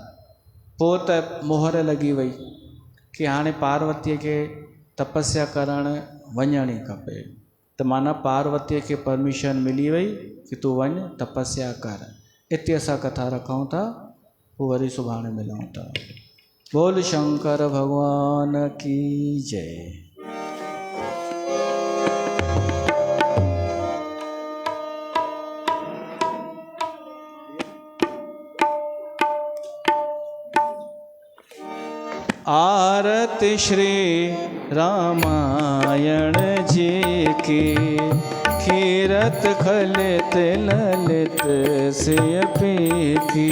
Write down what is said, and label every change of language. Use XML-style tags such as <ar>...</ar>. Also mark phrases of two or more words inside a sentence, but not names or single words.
<sd>पोइ त मोहर लॻी वई कि हाणे पार्वतीअ खे तपस्या करणु वञण ई खपे। त माना पार्वतीअ खे परमिशन मिली वई कि तूं वञ तपस्या कर। हिते असां कथा रखूं था, पोइ वरी सुभाणे मिलूं था।</sd> <hi>बोल शंकर भगवान की जय। आरती श्री रामायण जी की, खीरत खलित ललित सिय पीठी।</hi>